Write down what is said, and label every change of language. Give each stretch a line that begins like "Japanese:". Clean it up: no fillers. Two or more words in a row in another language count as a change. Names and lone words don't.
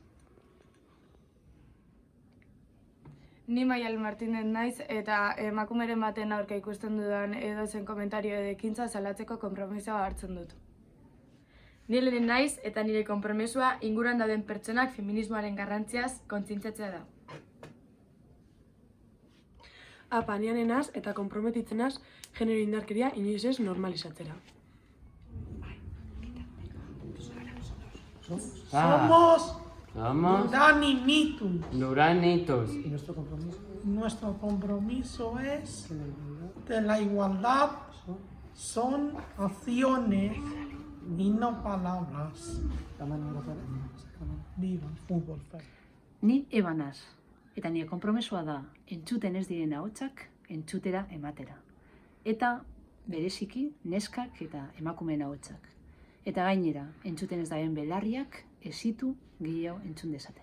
Basque: Ni Maial Martinez naiz eta emakumeren baten aurka ikusten dudan edozen komentario edo ekintza salatzeko konpromisoa hartzen dut. Ni Elena naiz eta nire konpromesua inguruan dauden pertsonak feminismoaren garrantziaz kontzientziatzea da. Apa, ni Ane naiz eta konprometitzen naiz genero indarkeria inoiz ez normalizatzera.
Spanish: Somos Duranitos. ¿Y nuestro compromiso es de la igualdad, son acciones y no palabras. Viva el fútbol.
Basque: Ni Eba naz, eta nire konpromesua da entzuten ez diren ahotsak entzutera ematera. Eta bereziki neskak eta emakumeen ahotsak. Eta gainera, entzuten ez daren belarriak esitu gehiago entzun dezaten.